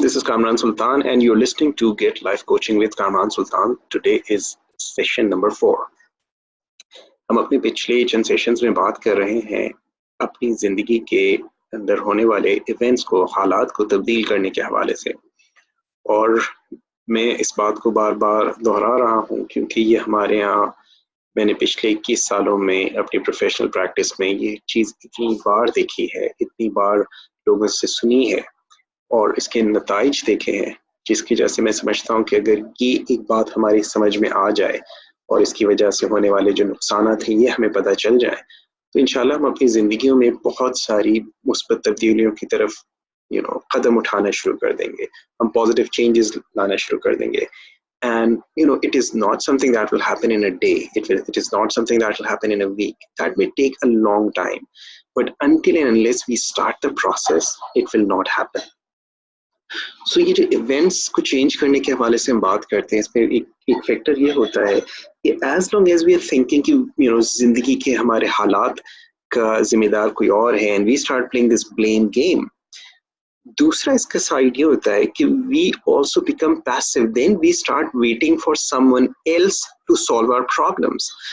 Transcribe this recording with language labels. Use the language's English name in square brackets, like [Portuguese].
[English] This is Kamran Sultan, and you're listening to Get Life Coaching with Kamran Sultan. Today is session number 4. [Hindi] हम अपने पिछले चंद sessions में बात कर रहे हैं अपनी ज़िंदगी के अंदर होने वाले इवेंट्स को, हालात को तब्दील करने के हवाले से, और मैं इस बात को बार बार दोहरा रहा हूँ क्योंकि ये हमारे यहाँ मैंने पिछले 21 सालों में अपनी प्रोफेशनल प्रैक्टिस में ये चीज़ इतनी बार देखी है, इतनी बार लोगों से सुनी है और इसके नताइज देखे हैं, जिसकी वजह से मैं समझता हूँ कि अगर ये एक बात हमारी समझ में आ जाए और इसकी वजह से होने वाले जो नुकसान थे ये हमें पता चल जाए तो इंशाल्लाह हम अपनी ज़िंदगियों में बहुत सारी मुस्बत तब्दीलियों की तरफ कदम उठाना शुरू कर देंगे, हम पॉजिटिव चेंजेस लाना शुरू कर देंगे. [English] And it is not something that will happen in a day. It is not something that will happen in a week. That may take a long time. But until and unless we start the process, it will not happen. [Hindi] So ये जो events को change करने के हवाले से हम बात करते हैं, इसमें एक फैक्टर ये होता है कि [English] as long as we are thinking [Hindi] कि जिंदगी के हमारे हालात का जिम्मेदार कोई और है [English] and we start playing this blame game, [Hindi] दूसरा इसका साइड ये होता है कि [English] We also become passive, then we start waiting for someone else to solve our problems.